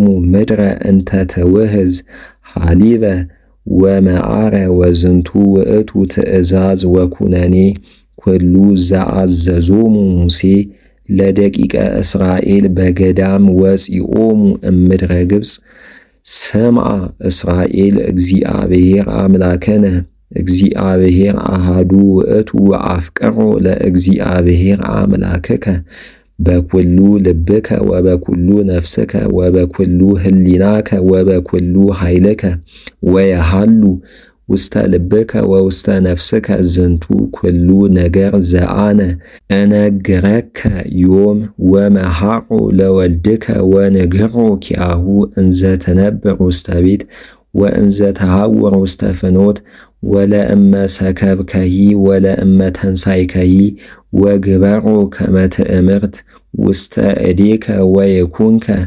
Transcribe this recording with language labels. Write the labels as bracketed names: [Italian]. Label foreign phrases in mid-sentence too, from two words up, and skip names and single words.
[Geez] ምድረ እንተ ትውህዝ ሐሊበ ወመዓረ ወዝንቱ ውእቱ ትእዛዝ ወኩነኔ ኩሉ ዘአዘዞሙ ሙሴ ለደቂቀ እስራኤል በገዳም ወፂኦሙ እምድረ ግብፅ ሰምዐ እስራኤል እግዚአብሔር አምላከነ እግዚአብሔር አሃዱ ውእቱ ወአፍቅሮ ለእግዚአብሔር አምላክከ በኩሉ ልብከ ወበኩሉ ነፍስከ ወበኩሉ ህሊናከ ወበኩሉ ኃይልከ ወየሃሉ ውስተ ልብከ ወውስተ ነፍስከ ዝንቱ ኩሉ ነገር ዘአነ እነግረከ ዮም ወመሃሮ ለወልድከ ወንግሮ ኪያሁ እንዘ ትነብር ውስተ ቤት ወእንዘ ተሃውር ውስተ ፍኖት ወለእመ ሰከብከሂ ወለእመ ተንሳይከሂ ወግበሮ ከመ ትእምርት ውስተ እዴከ ወይኩንከ